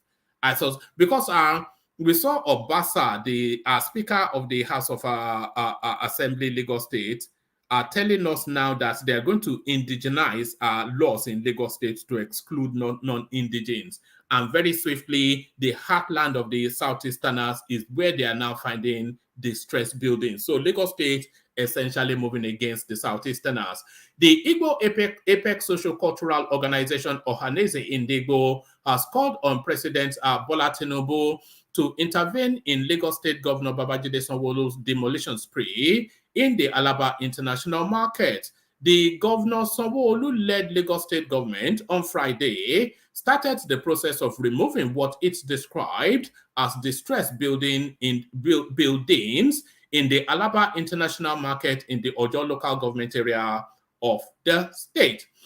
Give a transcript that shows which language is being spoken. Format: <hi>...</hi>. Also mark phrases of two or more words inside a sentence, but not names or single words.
<en>Because we saw Obasa, the Speaker of the House of Assembly, Lagos State, telling us now that they are going to indigenize laws in Lagos State to exclude non-indigens. And very swiftly, the heartland of the Southeasterners is where they are now finding distressed buildings. So Lagos State essentially moving against the Southeasterners. The Igbo Apex Social Cultural Organization Ohaneze Ndigbo has called on President Bola Tinubu to intervene in Lagos State Governor Babajide Sanwo-Olu's demolition spree in the Alaba International Market. The Governor Sanwo-Olu-led Lagos State government on Friday started the process of removing what it described as distressed buildings in the Alaba International Market in the Ojo local government area of the state.</en>